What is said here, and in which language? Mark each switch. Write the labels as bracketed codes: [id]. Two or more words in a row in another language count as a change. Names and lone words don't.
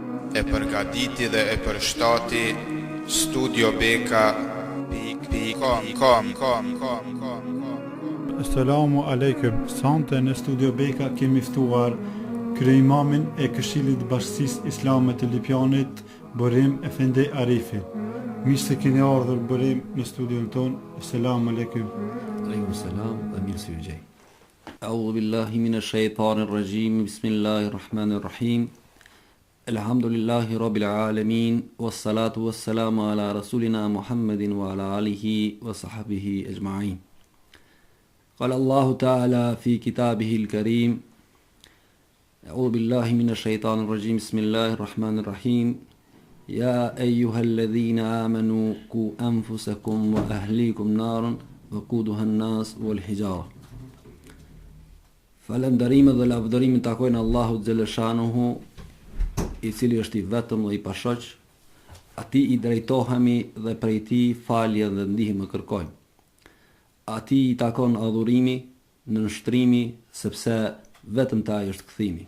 [sq] e përgatiti dhe e përshtati studiobeka.com. [ar] السلام عليكم. [sq] Sante në Studio Beka kemi ftuar krye'imamin e Këshillit Bashkisë Islame të Lipjanit, Burim Efendi Arifi. Mirë se keni ardhur Burim në studion ton. [ar] السلام عليكم. عليكم السلام [sq] dhe mirë se ju gjej. [ar] أعوذ بالله من الشيطان الرجيم. بسم الله الرحمن الرحيم. الحمد لله رب العالمين والصلاة والسلام على رسولنا محمد وعلى آله وصحبه أجمعين. قال الله تعالى في كتابه الكريم أعوذ بالله من الشيطان الرجيم بسم الله الرحمن الرحيم يا أيها الذين آمنوا قوا أنفسكم وأهليكم نارا وقودها الناس والحجارة. [sq] Falënderimet dhe lavdërimet takojnë Allahut xhaleshanuhu, i cili është i vetëm dhe i pashoq, atij i drejtohemi dhe prej tij falje dhe ndihmë kërkojmë. Ati i takon adhurimi, nënshtrimi, sepse vetëm ta është kthimi.